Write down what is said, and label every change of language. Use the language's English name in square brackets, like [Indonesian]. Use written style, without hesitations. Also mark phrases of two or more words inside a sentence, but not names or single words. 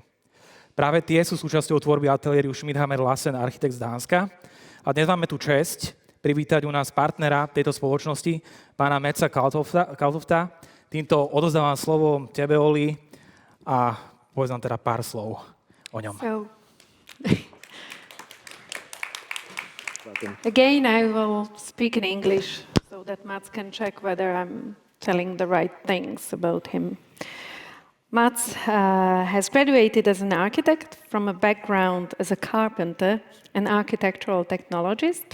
[Slovak] Práve tie sú súčasťou tvorby ateliéru Schmidt, Lassen, architekt z Dánska. A dnes máme tu česť privítať u nás partnera tejto spoločnosti, pána Metza Kaltofta. Týmto odovzdávam slovo tebe, Oli, a poviem nám teda pár slov o ňom. [English] Again, I will speak in English so that Mats can check whether I'm telling the right things about him. Mats has graduated as an architect from a background as a carpenter and architectural technologist.